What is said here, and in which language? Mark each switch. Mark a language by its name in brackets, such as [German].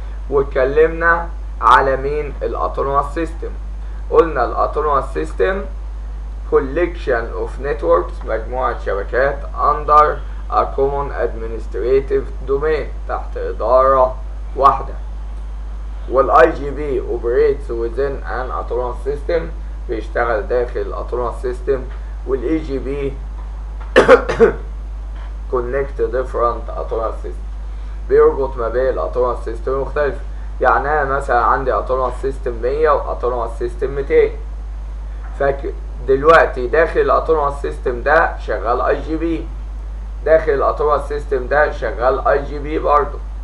[Arabic] واتكلمنا على مين؟ الاوتونوموس سيستم. قلنا الاوتونوموس سيستم collection of networks، مجموعة شبكات under a common administrative domain، تحت إدارة واحدة. [English] والIGB operates within an autonomous system، بيشتغل داخل الاوتونوموس سيستم. [Arabic] والEGB connect different autonomous systems، بيربط ما بين الاوتونوموس سيستم المختلفة. يعني انا مثلا عندي اوتونوموس سيستم 100 واوتونوموس سيستم 200، فدلوقتي داخل الاوتونوموس سيستم ده شغال IGB، داخل الاوتونوموس سيستم ده شغال IGB برضه.